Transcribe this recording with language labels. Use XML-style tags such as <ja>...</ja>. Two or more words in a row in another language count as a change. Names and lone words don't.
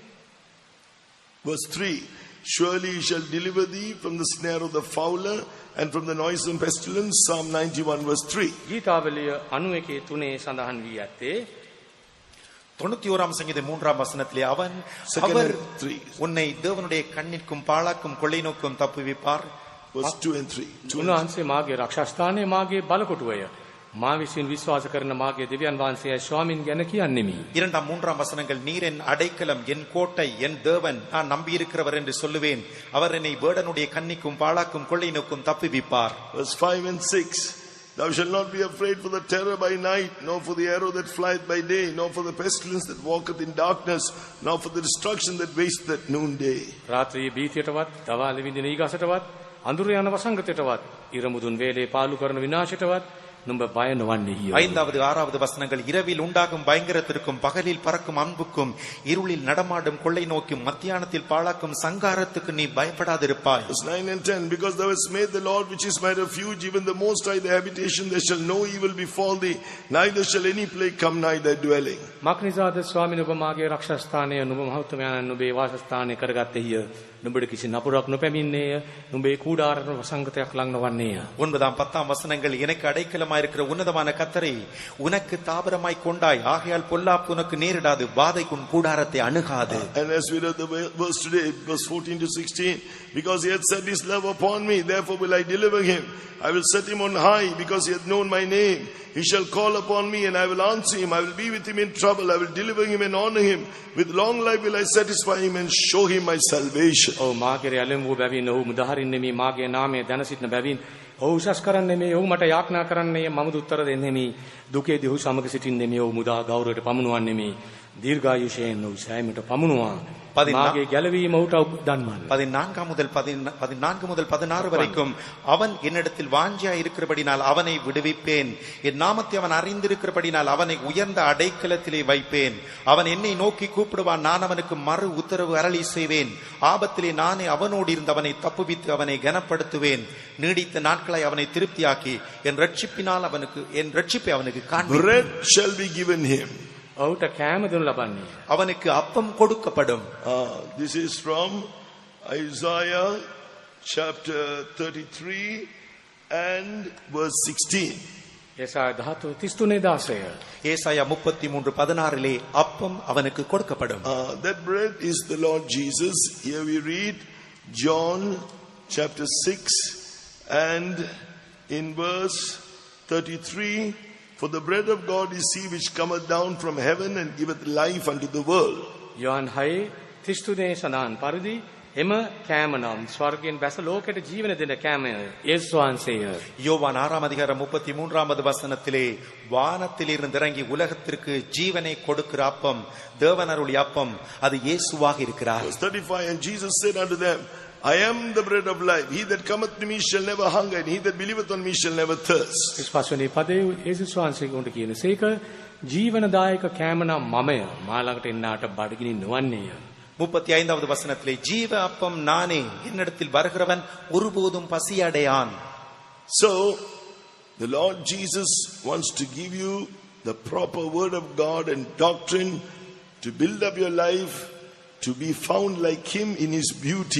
<en>Verse 3, surely he shall deliver thee from the snare of the fowler and from the noisome pestilence. Psalm 91 verse 3.</en> <si>ගීතාවලිය 91:3 සඳහන් වී ඇත්තේ</si> <ta>91ஆம் சங்கீதம் 3ஆம் வசனத்திலே அவர் உன்னை தேவனுடைய கண்ணிற்கும் பாழாக்கும் கொள்ளை நோக்கும் தப்புவிப்பார்.</ta> <en>Verse 2 and 3.</en> <si>උන්වහන්සේ මාගේ රක්ෂස්ථානය මාගේ බලකොටුවය. මා විසින් විශ්වාස කරන මාගේ දෙවියන් වහන්සේ ස්වාමින් ගැන කියන්නෙමි.</si> <ta>2ஆம் 3ஆம் வசனங்கள் நீர் என் அடைக்கலம் என் கோட்டை என் தேவன் நான் நம்பி இருக்கிறவர் என்று சொல்லுவேன். அவர் என்னை வேடனுடைய கண்ணிக்கும் பாழாக்கும் கொள்ளை நோக்கும் தப்புவிப்பார்.</ta> <en>Verse 5 and 6. Thou shalt not be afraid for the terror by night, nor for the arrow that flieth by day, nor for the pestilence that walketh in darkness, nor for the destruction that wasteth at noonday.</en> <si>රාත්‍රියේ බීතියටවත්, දවාලේ විඳින ඊගසටවත්, අඳුර යන වසංගතයටවත්, ඉරමුදුන් වේලේ පාලු කරන විනාශයටවත්, නුඹ බය නොවන්නේය.</si> <ta>5வது 6வது வசனங்கள் இரவில் உண்டாகும் பயங்கரத்திற்கும் பகலில் பறக்கும் அன்புக்கும் இருளில் நடமாடும் கொள்ளை நோக்கும் மத்தியானத்தில் பாழாக்கும் சங்காரத்துக்கு நீ பயப்படாதிருப்பாய்.</ta> <en>Verse 9 and 10, because thou hast made the Lord which is my refuge, even the Most High the habitation, there shall no evil befall thee, neither shall any plague come nigh thy dwelling.</en> <si>මක්නිසාද ස්වාමීන් ඔබ මාගේ රක්ෂස්ථානය නුඹ මහත්මයාණන් නුඹේ වාසස්ථානය කරගත්තේය. නුඹට කිසි නපුරක් නොපැමිණේය. නුඹේ කූඩාරට වසංගතයක් ලං නොවන්නේය.</si> <ta>9ாம் 10ாம் வசனங்கள் எனக்கு அடைக்கலமாயிருக்கிற உன்னதமான கர்த்தரை உனக்கு தாபரமாய் கொண்டாய், ஆகையால் பொல்லாப்பு உனக்கு நேரிடாது, வாதை உன் கூடாரத்தை அணுகாது.</ta> <en>And as we read the verse today, verse 14 to 16, because he hath set his love upon me, therefore will I deliver him. I will set him on high, because he hath known my name. He shall call upon me, and I will answer him. I will be with him in trouble. I will deliver him and honor him. With long life will I satisfy him and show him my salvation.</en> <si>ඔව් මාගේ ඇලෙම් වූ බැවින් ඔහු මුදහරින්නේ මේ මාගේ නාමය දැන සිටින බැවින් ඔහු උසස් කරන්නේ මේ ඔහු මට යාඥා කරන්නේ මම උත්තර දෙන්නේ මේ දුකේදී ඔහු සමග සිටින්නේ මේ ඔහු මුදා ගෞරවයට පමුණුවන්නේ මේ දීර්ඝායුෂයෙන් ඔහු සෑමට පමුණුවා මාගේ ගැලවීම ඔහුට දන්වන්න.</si> <ta>14 முதல் 16 வரைக்கும் அவன் என்னிடத்தில் வாஞ்சியாய் இருக்கிறபடினால் அவனை விடுவிப்பேன், என் நாமத்தை அவன் அறிந்திருக்கிறபடினால் அவனை உயர்ந்த அடைக்கலத்திலே வைப்பேன். அவன் என்னை நோக்கி கூப்பிடுவான், நான் அவனுக்கு மறு உத்தரவு அருளி செய்வேன். ஆபத்திலே நானே அவனோடு இருந்து அவனை தப்புவித்து அவனை கனப்படுத்துவேன். நீடித்த நாட்களாய் அவனை திருப்தியாக்கி என் ரட்சிப்பை அவனுக்கு காண்பேன்.</ta> <en>Bread shall be given him.</en> <si>ඔහුට කෑම දුන්න ලබන්නේ.</si> <ta>அவனுக்கு அப்பம் கொடுக்கப்படும்.</ta> <en>This is from Isaiah chapter 33 and verse 16.</en> <si>ඒසාය 33:16.</si> <ta>ஏசாயா 33:16 அப்பம் அவனுக்கு கொடுக்கப்படும்.</ta> <en>That bread is the Lord Jesus. Here we read John chapter 6 and in verse 33, for the bread of God is he which cometh down from heaven and giveth life unto the world.</en> <si>යොහන් 6:33 සඳහන් පරිදි එම කෑම නම් ස්වර්ගයෙන් බැස ලෝකයට ජීවන දෙන කෑම යේසුස් වහන්සේය.</si> <ta>யோவான் 6ஆம் அதிகாரம் 33வது வசனத்திலே வானத்திலிருந்து இறங்கி உலகத்திற்கு ஜீவனை கொடுக்கிற அப்பம், தேவன் அருளிய அப்பம், அது இயேசுவாக இருக்கிறார்.</ta> <en>Verse 35, and Jesus said unto them, I am the bread of life. He that cometh to me shall never hunger, and he that believeth on me shall never thirst.</en> <si>විශ්වාසවනේ පදේ යේසුස් වහන්සේගේ උන්ට කියනසේක ජීවනදායක කෑම නම් මමය, මා ළඟට එන්නාට බඩගිනි නොවන්නේය.</si> <ta>35வது வசனத்திலே ஜீவ அப்பம் நானே, என்னிடத்தில் வருகிறவன் ஒருபோதும் பசியடையான்.</ta> <en>So the Lord Jesus wants to give you the proper word of God and doctrine to build up your life, to be found like him in his beauty.</en>